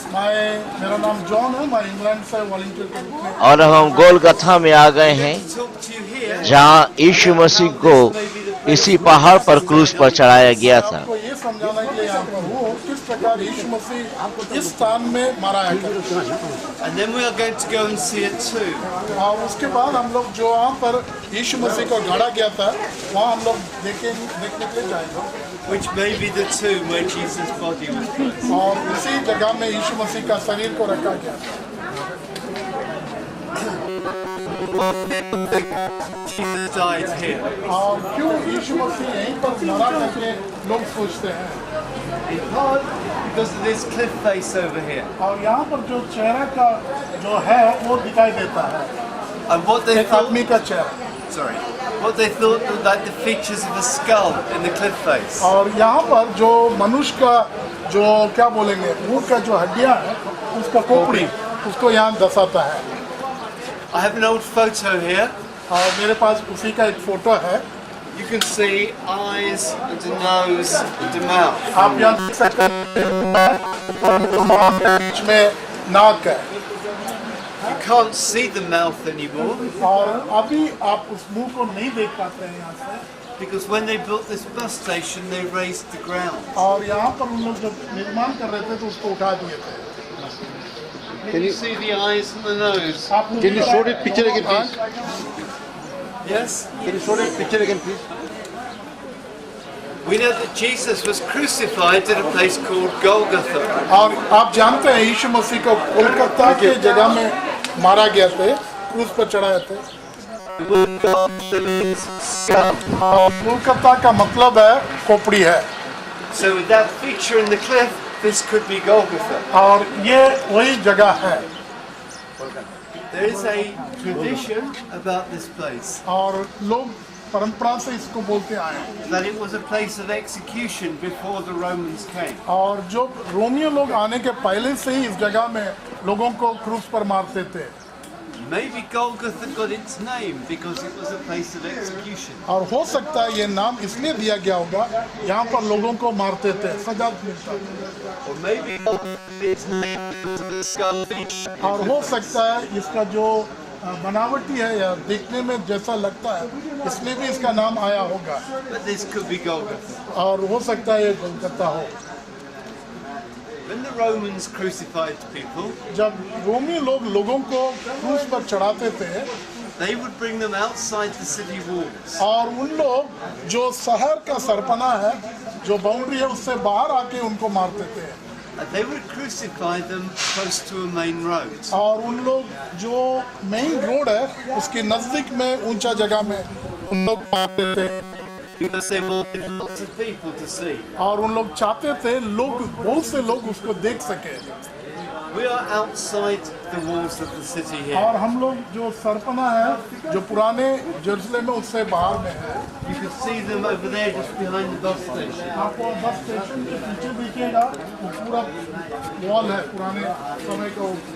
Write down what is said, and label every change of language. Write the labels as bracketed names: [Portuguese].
[Hindi] मेरा नाम जॉन है, मैं इंग्लैंड से वॉलंटियर के रूप में। और अब हम गोलगथा में आ गए हैं, जहाँ यीशु मसीह को इसी पहाड़ पर क्रूस पर चढ़ाया गया था। आपको ये समझाना है कि यहाँ पर वो किस प्रकार यीशु मसीह इस स्थान में मारा गया। [English] And then we are going to go and see it too. [Hindi] और उसके बाद हम लोग जो वहाँ पर यीशु मसीह को गाड़ा गया था, वहाँ हम लोग देखने के लिए जाएंगे। [English] Which may be the tomb where Jesus' body was put. [Hindi] और इसी जगह में यीशु मसीह का शरीर को रखा गया था। [English] Jesus died here. [Hindi] और क्यों यीशु मसीह यहीं पर मरा करके लोग सोचते हैं? [English] Because of this cliff face over here. [Hindi] और यहाँ पर जो चेहरा का जो है वो दिखाई देता है। [English] And what they [Hindi] एक आदमी का चेहरा। [English] Sorry. What they thought were like the features of a skull in the cliff face. [Hindi] और यहाँ पर जो मनुष्य का जो क्या बोलेंगे मुंह का जो हड्डियाँ है उसका खोपड़ी उसको यहाँ दर्शाता है। [English] I have an old photo here. [Hindi] और मेरे पास उसी का एक फोटो है। [English] You can see eyes and a nose and a mouth. [Hindi] आप यहाँ देख सकते हैं बीच में नाक है। [English] You can't see the mouth anymore. [Hindi] और अभी आप उस मुंह को नहीं देख पाते हैं यहाँ से। [English] Because when they built this bus station, they raised the ground. [Hindi] और यहाँ पर उन लोग जब निर्माण कर रहे थे तो उसको उठा दिए थे। [English] Can you see the eyes and the nose? Can you show that picture again, please? Yes. Can you show that picture again, please? We know that Jesus was crucified at a place called Golgotha. [Hindi] और आप जानते हैं यीशु मसीह को कोलकाता के जगह में मारा गया थे, क्रूस पर चढ़ाए थे। कोलकाता का मतलब है खोपड़ी है। [English] So with that feature in the cliff, this could be Golgotha. [Hindi] और ये वही जगह है। [English] There is a tradition about this place. [Hindi] और लोग परंपरा से इसको बोलते आए हैं। [English] That it was a place of execution before the Romans came. [Hindi] और जो रोमियो लोग आने के पहले से ही इस जगह में लोगों को क्रूस पर मारते थे। [English] Maybe Golgotha got its name because it was a place of execution. [Hindi] और हो सकता है ये नाम इसलिए दिया गया होगा, यहाँ पर लोगों को मारते थे, सजा मिलता था। [English] Or maybe its name because of the skull feature. [Hindi] और हो सकता है इसका जो बनावटी है या देखने में जैसा लगता है, इसलिए भी इसका नाम आया होगा। [English] But this could be Golgotha. [Hindi] और हो सकता है ये कोलकाता हो। [English] When the Romans crucified people, [Hindi] जब रोमी लोग लोगों को क्रूस पर चढ़ाते थे, [English] they would bring them outside the city walls. [Hindi] और उन लोग जो शहर का सरपना है, जो बाउंड्री है, उससे बाहर आके उनको मारते थे। [English] And they would crucify them close to a main road. [Hindi] और उन लोग जो मेन रोड है उसके नजदीक में ऊंचा जगह में उन लोग मारते थे। [English] Because they wanted lots of people to see. [Hindi] और उन लोग चाहते थे लोग, बहुत से लोग उसको देख सके। [English] We are outside the walls of the city here. [Hindi] और हम लोग जो सरपना है, जो पुराने जेरूसलम में, उससे बाहर में है। [English] You can see them over there just behind the bus station. [Hindi] आपको बस स्टेशन के पीछे दिखेगा, वो पूरा वॉल है पुराने समय का।